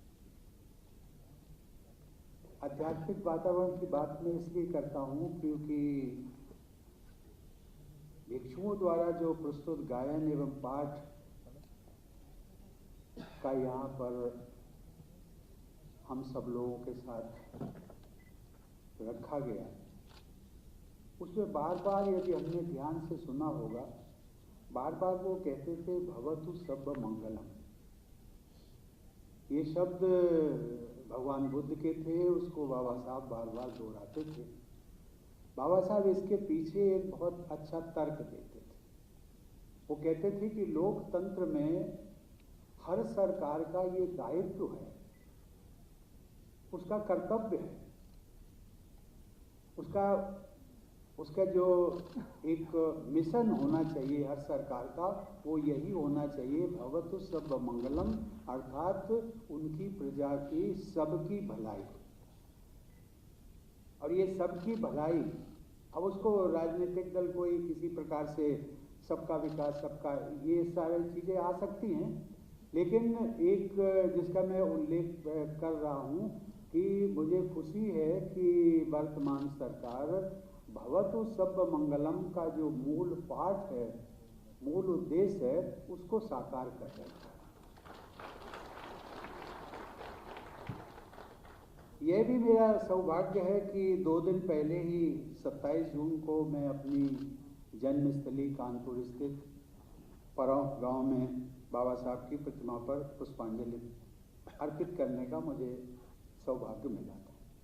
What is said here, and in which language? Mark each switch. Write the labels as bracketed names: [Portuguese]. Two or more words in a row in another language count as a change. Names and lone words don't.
[Hindi] आध्यात्मिक वातावरण की बात मैं इसलिए करता हूँ क्योंकि भिक्षुओं द्वारा जो प्रस्तुत गायन एवं पाठ का यहाँ पर हम सब लोगों के साथ रखा गया, उसमें बार बार यदि हमने ध्यान से सुना होगा, बार बार वो कहते थे [Pali] भवतु सब्ब मंगलम। [Hindi] ये शब्द भगवान बुद्ध के थे, उसको बाबा साहब बार बार दोहराते थे। बाबा साहब इसके पीछे एक बहुत अच्छा तर्क देते थे। वो कहते थे कि लोकतंत्र में हर सरकार का ये दायित्व है, उसका कर्तव्य है, उसका जो एक मिशन होना चाहिए हर सरकार का, वो यही होना चाहिए [Pali] भवतु सब्ब मंगलम, [Hindi] अर्थात उनकी प्रजा की सबकी भलाई। और ये सबकी भलाई, अब उसको राजनीतिक दल कोई किसी प्रकार से सबका विकास, सबका, ये सारी चीज़ें आ सकती हैं, लेकिन एक जिसका मैं उल्लेख कर रहा हूँ कि मुझे खुशी है कि वर्तमान सरकार [Pali] भवतु सब्ब मंगलम [Hindi] का जो मूल पाठ है, मूल उद्देश्य है, उसको साकार कर रही है। यह भी मेरा सौभाग्य है कि 2 दिन पहले ही 27 जून को मैं अपनी जन्मस्थली कानपुर स्थित परौं गांव में बाबा साहब की प्रतिमा पर पुष्पांजलि अर्पित करने का मुझे सौभाग्य मिला था।